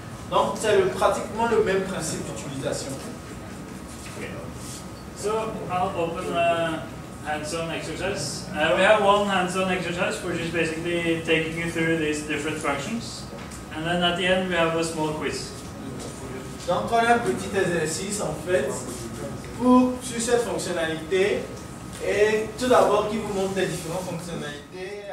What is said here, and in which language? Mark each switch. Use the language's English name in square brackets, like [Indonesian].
[French] Donc, c'est pratiquement le même principe d'utilisation. [English] Okay. So I'll open a hands-on exercise. We have one hands-on exercise which is basically taking you through these different functions. And then at the end we have a small quiz. [French] Donc on a un petit exercice en fait sur cette fonctionnalité et tout d'abord qui vous montre les différentes fonctionnalités.